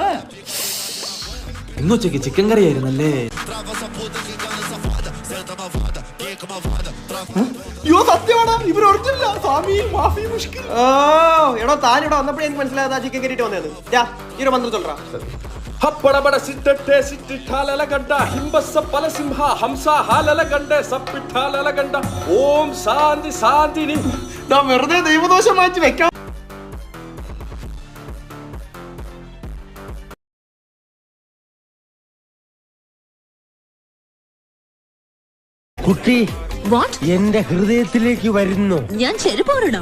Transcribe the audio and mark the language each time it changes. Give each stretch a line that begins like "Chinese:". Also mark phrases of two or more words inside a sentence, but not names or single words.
Malayalam: ഇന്നുച്ചയ്ക്ക് ചിക്കൻ കറി ആയിരുന്നല്ലേ? അയ്യോ സത്യമാണോ? ഇവർ ഒറിജിനല്ല.
Arabic: സ്വാമി ما في مشكل.
Malayalam: എടോ താൻ ഇവിടെ വന്നപ്പോഴേ എനിക്ക് മനസ്സിലായത് ആ ചിക്കൻ കറിയിട്ട് വന്നത്. ഈ ഒരു മന്ത്രം ചൊല്ലറാ. ಹಪ್ಪಡಬಡ ಸಿಟ್ಟೆ ಸಿಟ್ಟಿಠಾಲಲಗಡ್ಡ ಹಿಂಬಸ್ಸ ಫಲಸಿಂಹ ಹಂಸ ಹಾಲಲಗಂಡೆ ಸಪ್ಪಿಠಾಲಲಗಂಡ ಓಂ ಶಾಂತಿ ಶಾಂತಿನಿ. വെറുതെ ദൈവദോഷം മാറ്റി വെക്കാം. കുട്ടി, എന്റെ ഹൃദയത്തിലേക്ക് വരുന്നു. ഞാൻ ചെരുപ്പോടണം.